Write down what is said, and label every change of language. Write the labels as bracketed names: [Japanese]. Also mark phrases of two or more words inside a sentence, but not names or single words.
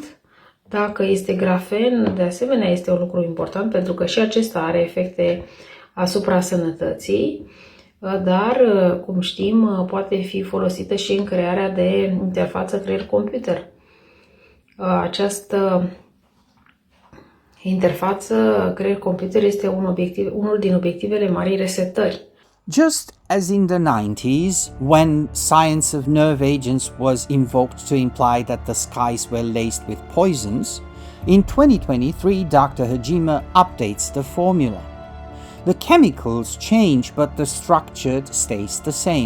[Romanian] Dacă este grafen, de asemenea este un lucru important pentru că și acesta are efecte asupra sănătății, dar, cum știm, poate fi folosită și în crearea de interfață creier-computer. Această interfață creier-computer este unul din obiectivele marii resetări. [English] Just as in the 90s, when science of nerve agents was invoked to imply that the skies were laced with poisons, in 2023 Dr. Hajime updates the formula. The chemicals change, but the structure stays the same.